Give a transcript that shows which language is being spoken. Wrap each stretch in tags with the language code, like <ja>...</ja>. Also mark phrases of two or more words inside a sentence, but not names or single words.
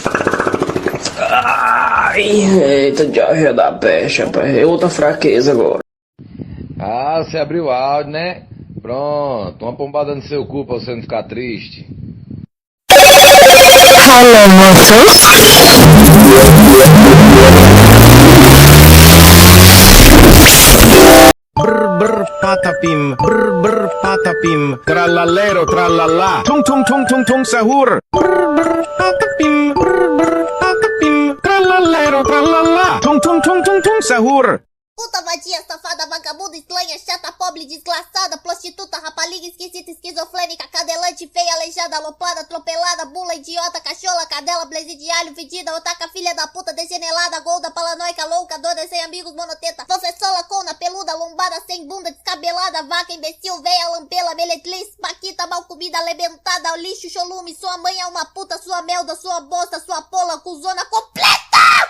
<pt>Ai. Eita, diarreia da peste, rapaz. É outra fraqueza agora. Ah, você abriu o áudio, né? Pronto, uma pombada no seu cu pra você não ficar triste. Alô, moços? Brr patapim, tralalero tralalá, tum tum tum tum tum sahur. Brr patapim, tralalero tralalá, tum tum tum tum tum sahur. Puta, vadia, safada, vagabunda, estranha, chata, pobre, desgraçada, prostituta, rapaliga, esquisita, esquizofrênica, cadelante, feia, aleijada, aloprada, atropelada, bula, idiota, cachola, cadela, blaze de alho, fedida, otaka, filha da puta, desenelada, golda, paranoica, louca, doida, sem amigos, monoteta, professora, cona, peluda, lombada, sem bunda, descabelada, vaca, imbecil, veia, lampela, meletriz, paquita, mal comida, alebentada, lixo, cholume, sua mãe é uma puta, sua melda, sua bosta, sua pola, cuzona completa!</pt>